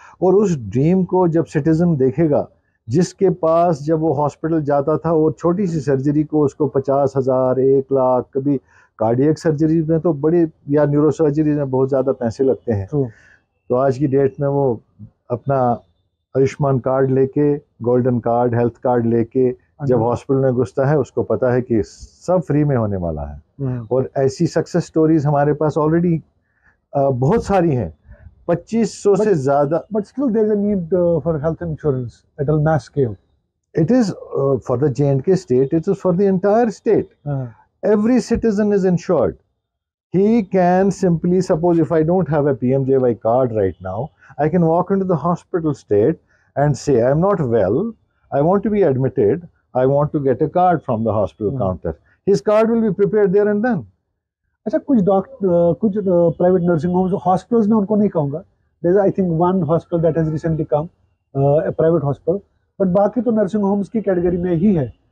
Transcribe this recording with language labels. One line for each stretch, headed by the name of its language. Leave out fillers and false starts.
Urdu: اور اس ڈریم کو جب سٹیزن دیکھے گا, جس کے پاس جب وہ ہاسپٹل جاتا تھا اور چھوٹی سی سرجری کو اس کو 50,000 1 لاکھ, کبھی کارڈیک سرجری میں تو بڑی یا نیورو سرجری میں بہت زیادہ پیسے لگتے ہیں, تو آج کی ڈیٹ میں وہ اپنا آیوشمان کارڈ لے کے, گولڈن کارڈ, ہیلتھ کارڈ لے کے جب ہاسپٹل میں گھستا ہے, اس کو پتا ہے کہ سب فری میں ہونے والا ہے. اور ایسی سکسیس سٹوریز ہمارے پاس آلریڈی بہت ساری ہیں, 2500 سے زیادہ.
English: But still there is a need for health insurance at a mass scale. It is for the J&K state, it is for the entire state. Every citizen is insured. He can simply, suppose if I don't have a PMJY card right now, I can walk into the hospital state and say, I'm not well, I want to be admitted, I want to get a card from the hospital counter. His card will be prepared there and then.
Urdu: اچھا, کچھ private nursing homes, hospitals میں ان کو نہیں کہوں گا,
English: there is I think one hospital that has recently come, a private hospital,
Urdu: but باقی تو nursing homes کی category میں ہی ہے.